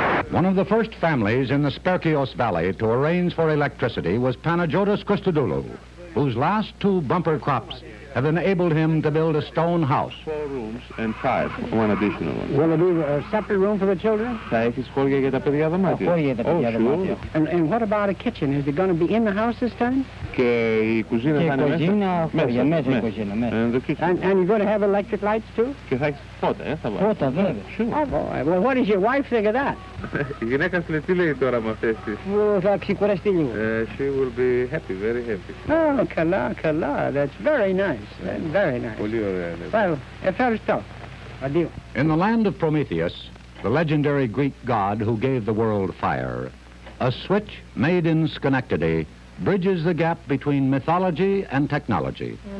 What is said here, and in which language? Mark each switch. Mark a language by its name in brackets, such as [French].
[English] One of the first families in the Sparkios Valley to arrange for electricity was Panagiotis Christodoulou, whose last 2 bumper crops have enabled him to build a stone house. 4 rooms and 5, one additional one. Will there be a separate room for the children? [Greek] Θα έχεις χώρια για τα παιδιά δωμάτια. Χώρια για τα παιδιά δωμάτια. [English] And what about a kitchen? Is it going to be in the house this time? [Greek] Και η κουζίνα θα είναι μέσα. Μέσα η κουζίνα, μέσα. [English] And you're going to have electric lights too? [Greek] Και θα έχεις φώτα, θα βάλεις. Φώτα, βέβαια. [English] Oh, boy. Well, what does your wife think of that? [Greek] Η γυναίκα σου τι λέει τώρα με αυτές τις. Θα ξεκουραστεί λίγο. [English] She will be happy, very happy. Oh, [Greek] καλά. [English] That's very nice. Very nice. [Greek] Πολύ ωραία. Well, ευχαριστώ. [French] Adieu. [English] In the land of Prometheus, the legendary Greek god who gave the world fire, a switch made in Schenectady bridges the gap between mythology and technology.